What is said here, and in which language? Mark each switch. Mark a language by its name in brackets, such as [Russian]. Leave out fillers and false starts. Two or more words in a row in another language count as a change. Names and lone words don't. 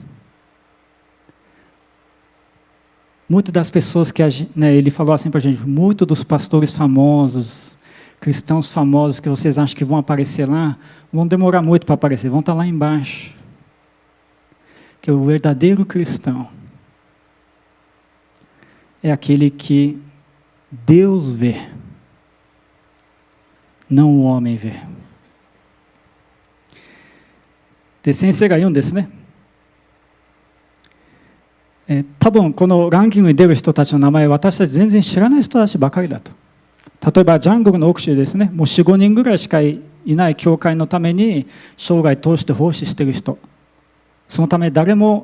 [Portuguese] Muitas das pessoas que ele falou assim para a gente, muitos dos pastores famosos, cristãos famosos que vocês acham que vão aparecer lá, vão demorar muito para aparecer, vão estar lá embaixo. Que o verdadeiro cristão é aquele que Deus vê, não o homem vê. [Japanese] で、先生が言うんですね。多分このランキングに出る人たちの名前、私たち全然知らない人たちばかりだと。例えばジャングルの奥地でですね、もう4、5人ぐらいしかいない教会のために生涯通して奉仕している人、そのため誰も